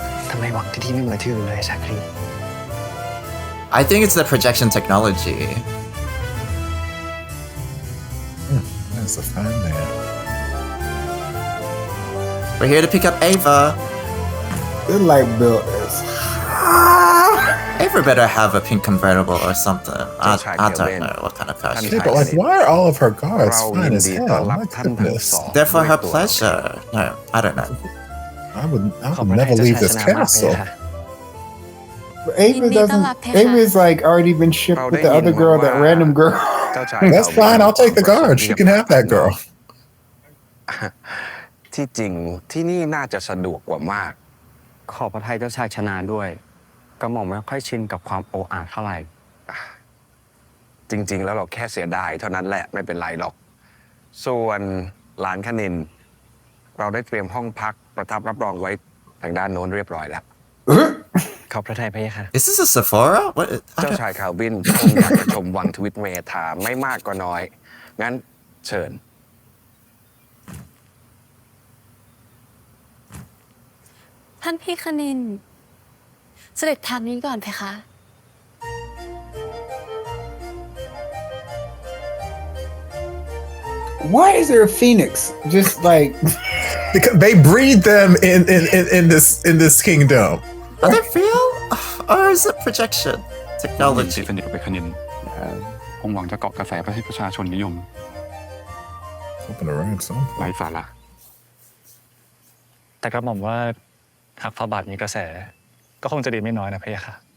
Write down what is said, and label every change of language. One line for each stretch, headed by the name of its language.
Thai: ทำไมหวังที่ไม่เหมือนที่อื่นเลยชาครี
English: I think it's the projection technology. That's a fine man. We're here to pick up Ava. The light bill is. Ava better have a pink convertible or something. I don't know what kind of car she Yeah, but like, why are all of her guards fine as hell? My goodness. They're for her pleasure. No, I don't know. I would never leave this castle. Ava doesn't. Ava's like already been shipped with the other girl, that random girl.
Thai: เจ้าชาย
English: That's fine. I'll take the guard. She can have that girl.
Thai: ที่จริงที่นี่น่าจะสะดวกกว่ามาก ขอพระทัยเจ้าชายชนะด้วยกระหม่อมไม่ค่อยชินกับความโอ้อาเท่าไหร่จริงๆแล้วเราแค่เสียดายเท่านั้นแหละไม่เป็นไรหรอกส่วนหลานคณิน เราได้เตรียมห้องพักประทับรับรองไว้ทางด้านโน้นเรียบร้อยแล้ว ขอบพระทัยพะยะค่ะ
English: Is this a Sephora? What?
Thai: เจ้าชายคาลวินคงอยากจะชมวังทวิตเมธาไม่มากก็น้อย งั้นเชิญ ท่านพี่คณินเสด็จทางนี้ก่อนเพคะ
English: Why is there a phoenix? Just like because they breed them in this kingdom. Are they real? Or is it projection
Thai: ที่
English: technology?
Thai: สนิทกับไปคณินคงหวังจะเกาะกระแสประเทศประชาชนนิยม
English: Hoping around some.
Thai: ไร้สาระ แต่กระหม่อมว่าหากพระบาทมีกระแส ก็คงจะดีไม่น้อยนะพะยะค่ะ